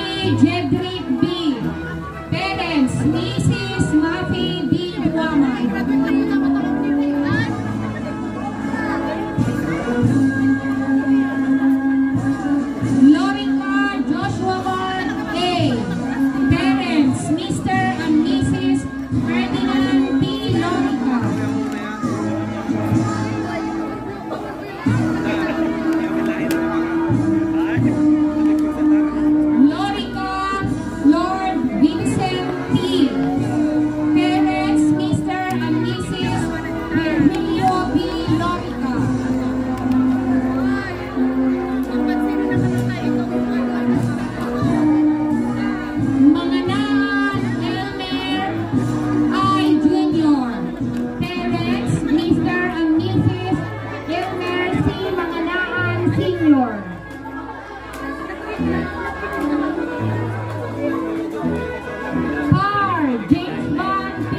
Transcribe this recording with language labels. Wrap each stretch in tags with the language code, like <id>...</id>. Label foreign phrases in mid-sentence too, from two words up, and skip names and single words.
<en>Jedrick B. Parents, Mrs. Mafi B. Duamay. Lorica Joshua Juan A. Parents, Mr. and Mrs. Ferdinand B. Lorica. Lorica Lord Vincent T. Parents, Mr. and Mrs. Virgilio B. Lorica. Manganaan Elmer I. Jr. Parents, Mr. and Mrs. Elmer C. Manganaan Sr. Par James Van P.</en>